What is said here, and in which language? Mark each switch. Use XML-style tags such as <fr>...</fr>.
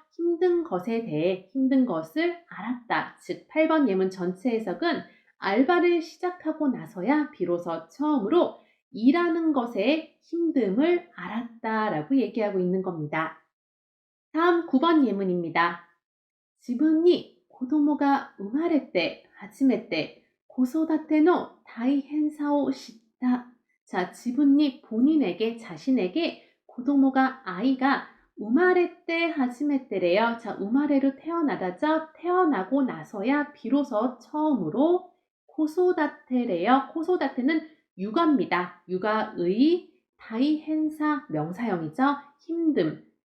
<ko>힘든 것에 대해 힘든 것을 알았다. 즉 8번 예문 전체 해석은 알바를 시작하고 나서야 비로소 처음으로 일하는 것의 힘듦을 알았다라고 얘기하고 있는 겁니다. 다음 9번 예문입니다.</ko> <ja>自分に子供が生まれて初めて子育ての大変さを知った.</ja> <ko>자, 지분이 본인에게 자신에게 고도모가 아이가</ko> <ja>우마레 때 하지메 때래요.</ja> <ko>자, 우마레로 태어나다죠. 태어나고 나서야 비로소 처음으로 코소다테래요. 코소다테는 육아입니다. 육아의 다이헨사 명사형이죠. 힘듦.</ko>